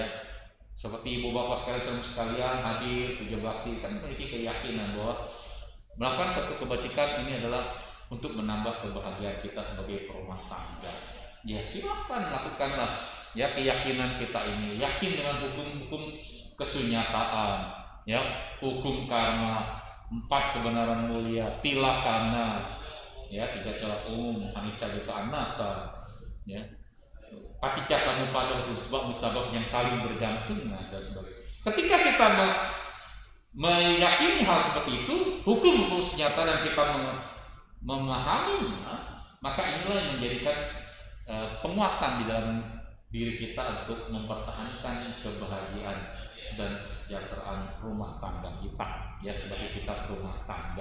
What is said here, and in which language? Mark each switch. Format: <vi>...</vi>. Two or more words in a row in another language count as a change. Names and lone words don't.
<id>Seperti ibu bapak sekalian hadir puja bakti kan memiliki keyakinan bahwa melakukan suatu kebajikan ini adalah untuk menambah kebahagiaan kita sebagai rumah tangga. Ya silakan lakukanlah. Ya keyakinan kita ini, yakin dengan hukum-hukum kesunyataan, ya hukum karma, 4 kebenaran mulia, tilakana, ya 3 cara umum,</id> <pi>anicca dukkha anatta,</pi> <id>ya</id> <pi>paticca samuppada,</pi> <id>hukum sebab musabab yang saling bergantungan dan sebagainya. Ketika kita meyakini hal seperti itu, hukum-hukum senjata dan kita memahaminya, maka inilah yang menjadikan penguatan di dalam diri kita untuk mempertahankan kebahagiaan dan kesejahteraan rumah tangga kita, ya sebagai kita rumah tangga.</id>